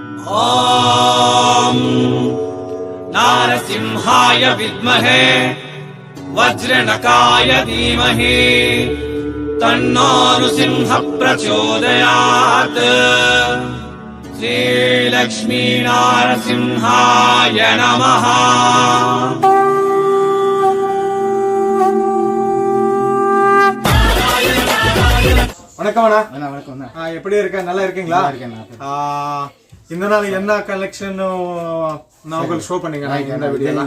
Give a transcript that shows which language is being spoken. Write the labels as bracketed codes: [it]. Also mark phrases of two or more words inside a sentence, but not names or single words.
[sa] ॐ नारसिंहाय विद्महे वज्रनकाय धीमहि तन्नो नृसिंह प्रचोदयात् श्रीलक्ष्मी नारसिंहाय नमः [ta] வணக்கம் அண்ணா. வணக்கம். எப்படி இருக்க? நல்லா இருக்கீங்களா? இந்த நாள் என்ன கலெக்ஷன் நான் உங்களுக்கு ஷோ பண்ணீங்க இந்த வீடியோல?